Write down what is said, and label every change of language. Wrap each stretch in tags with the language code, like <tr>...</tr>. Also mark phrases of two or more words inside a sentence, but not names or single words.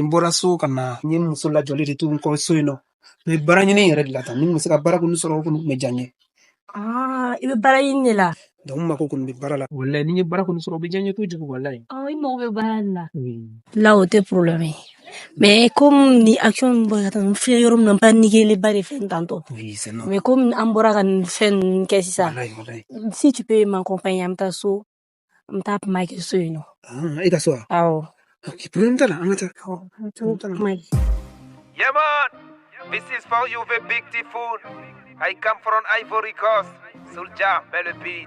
<bm>N bɔra so ka na n ye muso lajɔli de to n kɔ so yen nɔ mais baara ɲini yɛrɛ de la tan ni n bɛ se ka baara kɔni sɔrɔ o kɔni bɛ diya n ye. I bɛ baara ɲini de la. Donc n mako kɔni bɛ baara la. Walayi ni n ye baara kɔni sɔrɔ o bɛ diya n ye kojugu walayi. I mago bɛ baara de la. Là o tɛ problème ye.</bm> <fr>Mais comme</fr> <bm>ni action bɔra ka taa n filɛ yɔrɔ min na n ba nigéler ba de fɛn tantôt.</bm> <fr>Oui c'est normal. Mais comme</fr> <bm>an bɔra ka nin fɛn ninnu kɛ sisan. Walayi.</bm> <fr>Si tu peux m'accompagner</fr> <bm>an bɛ taa so an bɛ taa kuma kɛ so yen nɔ. I ka so wa? Awɔ. Ok problème t'a la an ka taa.</bm> <en>Yeah man, this is for you the big typhoon. I come from Ivory Coast. Soulja,</en> <fr>mets le beat.</fr>